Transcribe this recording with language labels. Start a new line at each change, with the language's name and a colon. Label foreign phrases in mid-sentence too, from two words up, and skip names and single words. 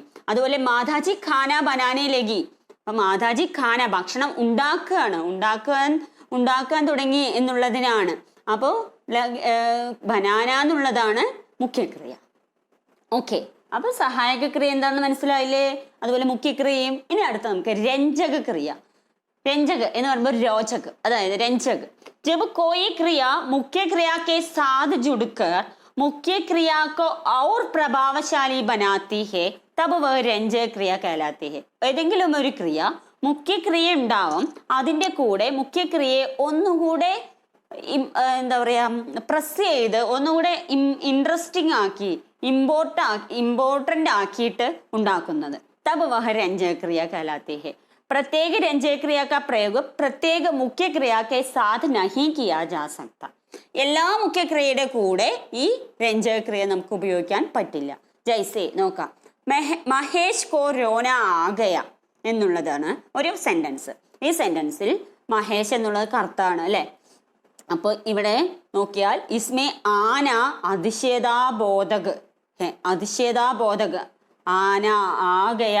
Malayalam: അതുപോലെ
Hindi: माताजी खाना बनाने लगी,
Malayalam: അപ്പൊ മാതാജി ഖാന ഭക്ഷണം ഉണ്ടാക്കുകയാണ്, ഉണ്ടാക്കാൻ തുടങ്ങി എന്നുള്ളതിനാണ്. അപ്പോൾ ബനാന എന്നുള്ളതാണ് മുഖ്യക്രിയ. ഓക്കെ, അപ്പൊ സഹായക ക്രിയ എന്താണെന്ന് മനസ്സിലായില്ലേ? അതുപോലെ മുഖ്യക്രിയയും. ഇനി അടുത്ത നമുക്ക് രഞ്ജക ക്രിയ. രഞ്ജക എന്ന് പറയുമ്പോൾ രോചക്, അതായത് രഞ്ജക്.
Hindi: जब कोई क्रिया मुख्य क्रिया के साथ जुड़कर मुख्य क्रिया को और प्रभावशाली बनाती है तब वह रंजक क्रिया कहलाती है.
Malayalam: ഏതെങ്കിലും ഒരു ക്രിയ മുഖ്യക്രിയ ഉണ്ടാവും, അതിൻ്റെ കൂടെ മുഖ്യക്രിയയെ ഒന്നുകൂടെ എന്താ പറയാ പ്രസ് ചെയ്ത് ഒന്നുകൂടെ ഇൻട്രസ്റ്റിംഗ് ആക്കി ഇമ്പോർട്ടൻ്റ് ആക്കിയിട്ട് ഉണ്ടാക്കുന്നത്.
Hindi: तब वह रंजक क्रिया कहलाती है. प्रत्येक रंजक क्रिया का प्रयोग प्रत्येक मुख्य क्रिया के साथ नहीं किया जा सकता.
Malayalam: എല്ലാ മുഖ്യക്രിയയുടെ കൂടെ ഈ രഞ്ജക ക്രിയ നമുക്ക് ഉപയോഗിക്കാൻ പറ്റില്ല. ജൈസെ നോക്കാം,
Hindi: महेश को रोना आ गया
Malayalam: എന്നുള്ളതാണ് ഒരു സെന്റൻസ്. ഈ സെന്റൻസിൽ മഹേഷ് എന്നുള്ളത് കർത്താവാണ് അല്ലെ. അപ്പോൾ ഇവിടെ നോക്കിയാൽ
Hindi: इसमें आना
Malayalam: അതിശയതാബോധക് അതിശയതാബോധക്
Hindi: आना आ गया.